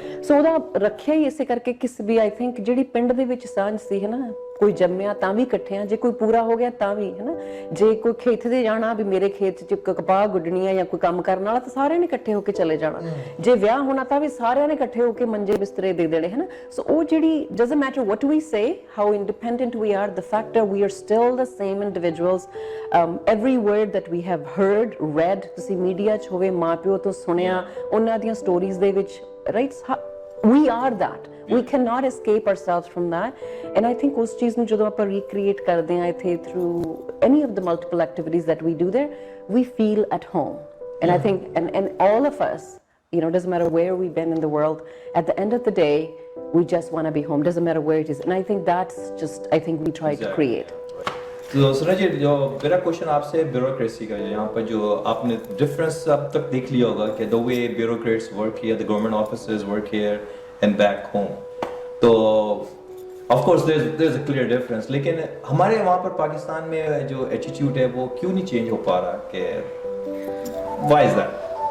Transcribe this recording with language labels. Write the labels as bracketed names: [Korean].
[Punjabi] ਸੋ ਉਹਦਾ ਰੱਖਿਆ ਹੀ ਇਸੇ ਕਰਕੇ ਕਿਸ ਵੀ ਆਈ ਥਿੰਕ ਜਿਹੜੀ ਪਿੰਡ ਦੇ ਵਿੱਚ ਸਾਂਝ ਸੀ, ਹੈ ਨਾ, ਕੋਈ ਜੰਮਿਆ ਤਾਂ ਵੀ ਇਕੱਠੇ ਆ, ਜੇ ਕੋਈ ਪੂਰਾ ਹੋ ਗਿਆ ਤਾਂ ਵੀ, ਹੈ ਨਾ, ਜੇ ਕੋਈ ਖੇਤ ਤੇ ਜਾਣਾ ਵੀ ਮੇਰੇ ਖੇਤ 'ਚ ਕਪਾਹ ਗੁੱਡਣੀ ਆ ਜਾਂ ਕੋਈ ਕੰਮ ਕਰਨ ਵਾਲਾ ਤਾਂ ਸਾਰਿਆਂ ਨੇ ਇਕੱਠੇ ਹੋ ਕੇ ਚਲੇ ਜਾਣਾ, ਜੇ ਵਿਆਹ ਹੋਣਾ ਤਾਂ ਵੀ ਸਾਰਿਆਂ ਨੇ ਇਕੱਠੇ ਹੋ ਕੇ ਮੰਜੇ ਬਿਸਤਰੇ ਦੇ ਦੇਣੇ, ਹੈ ਨਾ। ਸੋ ਉਹ ਜਿਹੜੀ [English] doesn't matter what we say, how independent we are, the fact that we are still the same individuals, every word that we have heard, read, [Punjabi] ਤੁਸੀਂ ਮੀਡੀਆ 'ਚ ਹੋਵੇ, ਮਾਂ ਪਿਓ ਤੋਂ ਸੁਣਿਆ, ਉਹਨਾਂ ਦੀਆਂ ਸਟੋਰੀਜ਼ ਦੇ ਵਿੱਚ, [English] right, we are that. We cannot escape ourselves from that. And I think [Punjabi] ਉਸ ਚੀਜ਼ ਨੂੰ ਜਦੋਂ ਆਪਾਂ [English] recreate [Punjabi] ਕਰਦੇ ਹਾਂ ਇੱਥੇ [English] through any of the multiple activities that we do there, we feel at home. And I think and all of us, doesn't matter where we've been in the world, at the end of the day we just want to be home, doesn't matter where it is. And I think that's just, I think we try to create. [Hindi] तो सुना जी, जो मेरा question आपसे bureaucracy का, यहाँ पर जो आपने डिफरेंस अब तक देख लिया होगा कि [English] the way bureaucrats work here, the government officers work here and back home, [Hindi] तो [English] of course there is a clear difference, [Hindi] लेकिन हमारे वहाँ पर पाकिस्तान में जो एटीट्यूड है वो क्यों नहीं चेंज हो पा रहा, कि [English] Why is that?